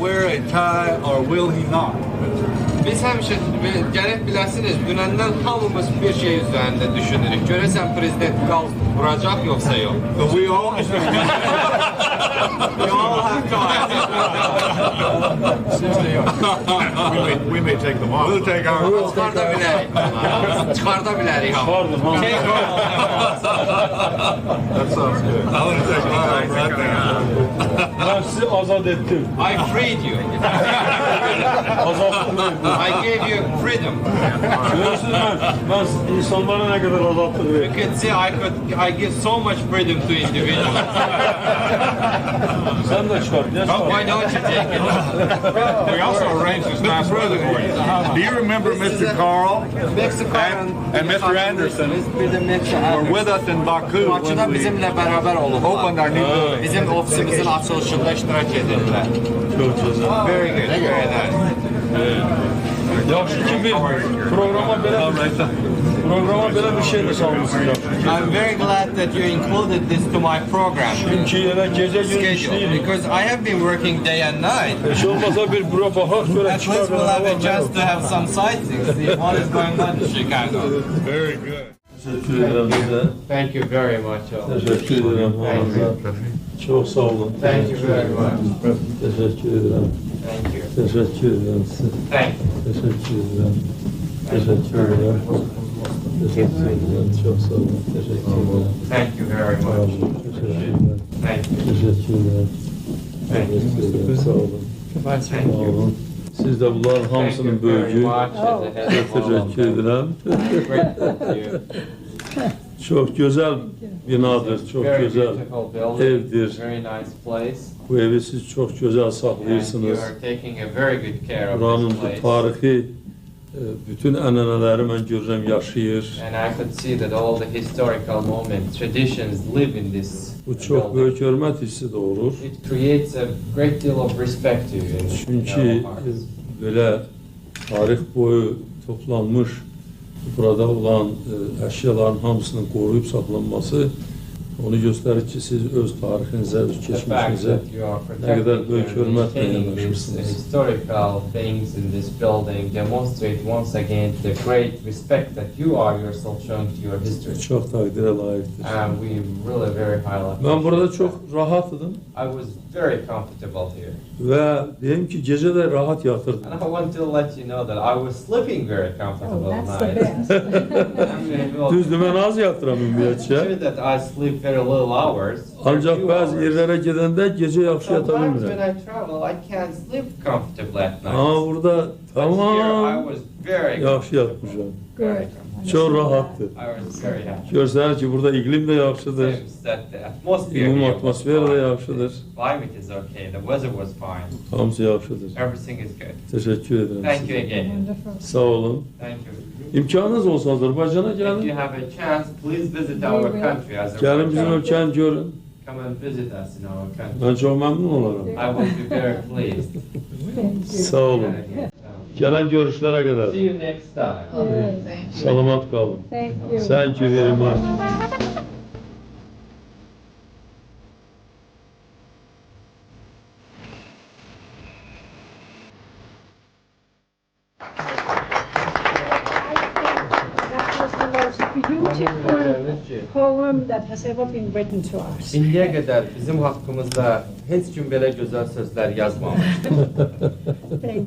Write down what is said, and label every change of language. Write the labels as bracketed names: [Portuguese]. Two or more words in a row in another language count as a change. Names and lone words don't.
[English] a tie or will he not? [Azerbaijani] Biz həmişə gərək biləsiniz, dünəndən hamımız bir şey üzərində düşünürük. Görəsən prezident qalsın, vuracaq yoxsa yox? [English] But we all You all have time. we may take them off. We'll take our [Azerbaijani] Çıxarda bilərik. Çıxarda bilərik hamı. [English] That sounds good. I want to take mine right now. [Turkish] Ben sizi azat ettim. [English] I freed you. I gave you freedom. [Turkish] Görüyorsunuz ben insanlara ne kadar azatlık [English] You [Turkish] veriyorum. [English] can see I give so much freedom to individuals. [Turkish] Sen de çıkar. Ne çıkar? [English] Why don't you take it? We also arranged this nice weather for you. Do you remember Mr. Carl and Mr. Anderson [Turkish] Bir de Meksika [English] were with us in Baku [Azerbaijani] Bakıda [English] when we [Turkish] bizimle beraber olurlar. [English] opened our new building? [Azerbaijani] Bizim ofisimizin açılışında iştirak edirlər. [Turkish] Çok güzel. [English] Very good, very nice. [Azerbaijani] Yaxşı ki bir programa böyle bir şey de salmışsın ya. [English] I'm very glad that you included this to my program [Turkish] Çünkü yine gece gündüz [English] schedule [Turkish] işleyeyim. [English] because I have been working day and night. [Turkish] Hiç olmasa bir bura bakak şöyle [English] At least we'll have a chance to have some sightseeing, see what is going on in Chicago. Very good. [Turkish] Teşekkür ederim size. [English] Thank you very much. all. [Turkish] Teşekkür ederim. Çok sağ olun. [English] Thank you very much. [Turkish] Teşekkür ederim. [English] Thank you. [Turkish] Teşekkür ederim size. [English] Thank you. [Turkish] Teşekkür ederim. Teşekkür ederim. Teşekkür ederim. Çok sağ olun. Teşekkür ederim. [English] Thank you very [Turkish] Sağ [English] much. [Turkish] olun. Teşekkür ederim. [English] Thank you. [Turkish] Teşekkür ederim. [English] Thank you. [Turkish] Teşekkür ederim. Sağ olun. [English] Thank [Turkish] Sağ [English] you. [Turkish] olun. Siz de bunların [English] Thank [Azerbaijani] hamısının [English] you very [Azerbaijani] böyücü. [English] much. as a head of all of [Turkish] Teşekkür [English] them. [Turkish] ederim. [English] Grateful to you. [Turkish] Çok güzel binadır, çok [English] Very [Turkish] güzel [English] beautiful building. [Turkish] evdir. [English] Very nice place. [Turkish] Bu evi siz çok güzel [English] And you [Turkish] saklıyorsunuz. [English] are taking a very good care of [Turkish] Buranın [English] this [Turkish] bu [English] place. [Azerbaijani] tarihi bütün ənənələri mən görürəm yaşayır. [English] And I could see that all the historical moments, traditions live in this [Azerbaijani] Bu çox [English] building. [Azerbaijani] böyük hörmət hissi doğurur. [English] It creates a great deal of respect to you in [Azerbaijani] Çünki [English] our hearts. [Azerbaijani] belə tarix boyu toplanmış burada olan əşyaların hamısının qoruyub saxlanması onu göstərir ki, siz öz tarixinizə, öz [English] The fact [Azerbaijani] keçmişinizə [English] that you are [Turkish] ne kadar [English] protecting [Turkish] büyük [English] and [Turkish] hürmetle [English] maintaining these [Azerbaijani] yanaşmışsınız. [English] historical things in this building demonstrate once again the great respect that you are yourself showing to your history. [Azerbaijani] çox təqdirə layiqdir. [English] And we really very highly [Azerbaijani] Mən burada [English] appreciate [Azerbaijani] çox [English] that. [Azerbaijani] rahat idim [English] I was very comfortable here. [Azerbaijani] və deyim ki, gecə də rahat yatırdım. [English] And I want to let you know that I was sleeping very comfortable Oh, that's the night. best. I mean, well, [Azerbaijani] Düzdür, mən az yatıram [English] it's [Azerbaijani] ümumiyyətcə. [English] true that I sleep very little hours. or [Azerbaijani] Ancaq [English] few [Azerbaijani] bəzi [English] hours. [Azerbaijani] yerlərə gedəndə gecə yaxşı yata [English] Sometimes when [Azerbaijani] bilmirəm. [English] I travel, I can't sleep comfortably at night. [Azerbaijani] Amma burada [English] But here I [Azerbaijani] tamam [English] was very [Azerbaijani] yaxşı yatmışam. [English] Very [Azerbaijani] Çox rahatdır. [English] I was very happy. [Azerbaijani] Görsənir ki, burada iqlim də yaxşıdır. [English] Seems that the atmosphere [Azerbaijani] Ümumi [English] here was [Azerbaijani] atmosfer də [English] fine. [Azerbaijani] yaxşıdır. [English] Climate is okay. The weather was fine. [Azerbaijani] Hamısı yaxşıdır. [English] Everything is good. [Azerbaijani] Təşəkkür edirəm [English] Thank you [Azerbaijani] sizə. [English] again. Wonderful. [Azerbaijani] Sağ olun. [English] Thank you. [Azerbaijani] İmkanınız olsa Azərbaycana [English] If you [Azerbaijani] gəlin. [English] have a chance, please visit our country as [Azerbaijani] Gəlin bizim [English] a [Azerbaijani] ölkəni görün. [English] Come and visit us in our country. [Azerbaijani] Mən çox məmnun olaram. [English] I will be very pleased. Thank you. [Azerbaijani] Sağ olun. Gələn görüşlərə qədər. [English] See you next time. [Azerbaijani] Salamat qalın. [English] Thank you. Thank you very much. That was the most beautiful poem that has ever been written to us. [Azerbaijani] İndiyə qədər bizim haqqımızda heç kim belə gözəl sözlər yazmamışdı.